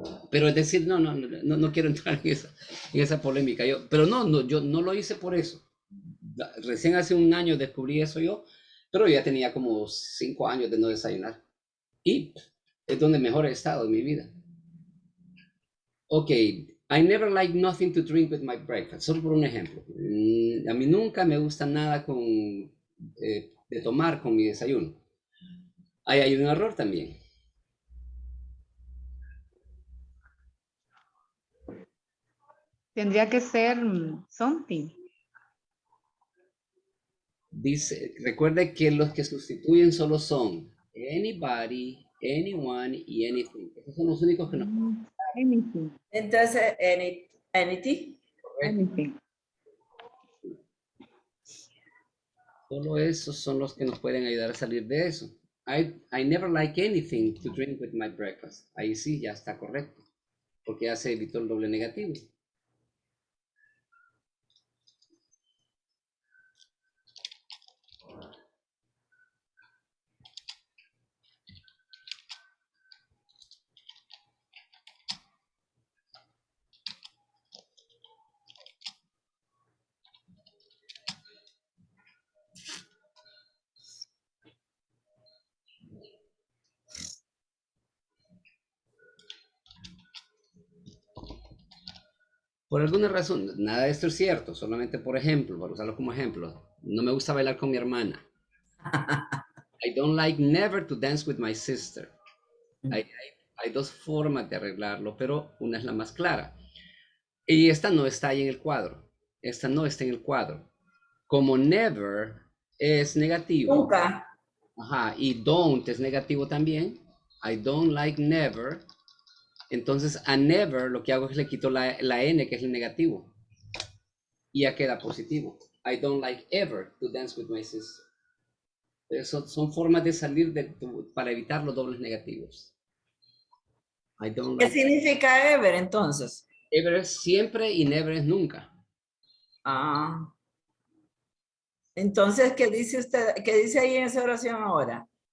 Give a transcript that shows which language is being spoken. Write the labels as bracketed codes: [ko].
[es] Pero es decir, no quiero entrar en esa polémica. Pero yo no lo hice por eso. Recién hace un año descubrí eso yo, pero ya tenía como 5 años de no desayunar. Y es donde mejor he estado en mi vida. [en] Ok, I never like nothing to drink with my breakfast. [es] Solo por un ejemplo. A mí nunca me gusta nada de tomar con mi desayuno. Ahí hay un error también. Tendría que ser something. Dice, recuerde que los que sustituyen solo son anybody, anyone y anything. Esos son los únicos que nos... Anything. Entonces, anything. Anything. Solo esos son los que nos pueden ayudar a salir de eso. [en] I never like anything to drink with my breakfast. [es] Ahí sí, ya está correcto. Porque ya se evitó el doble negativo. Por alguna razón, nada de esto es cierto, solamente por ejemplo, para usarlo como ejemplo, no me gusta bailar con mi hermana. [en] I don't like never to dance with my sister. [es] Hay dos formas de arreglarlo, pero una es la más clara. Y esta no está ahí en el cuadro. Esta no está en el cuadro. Como never es negativo. Nunca. Ajá, y don't es negativo también. [en] I don't like never. [es] Entonces a never lo que hago es le quito la N, que es el negativo. Y ya queda positivo. [en] I don't like ever to dance with my sister. [es] Eso son formas de salir para evitar los dobles negativos. [en] I don't [es] ¿Qué [en] like [es] significa ever entonces? ever es siempre y never es nunca. Ah. Entonces, ¿qué dice usted? ¿Qué dice ahí en esa oración ahora?